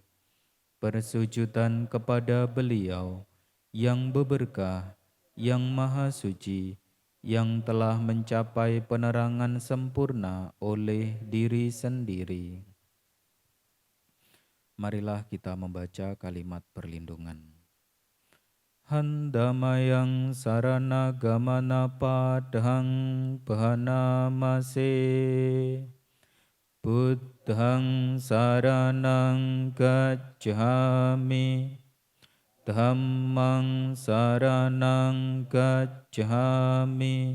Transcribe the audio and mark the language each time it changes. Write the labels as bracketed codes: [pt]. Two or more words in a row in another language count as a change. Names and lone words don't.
[id] Persujudan kepada beliau yang berberkah, yang maha suci, yang telah mencapai penerangan sempurna oleh diri sendiri. Marilah kita membaca kalimat perlindungan. [pi] Handamayang sarana gamana padhang bhanamase. Buddhang saranang gacchami. Dhammang saranang gacchami.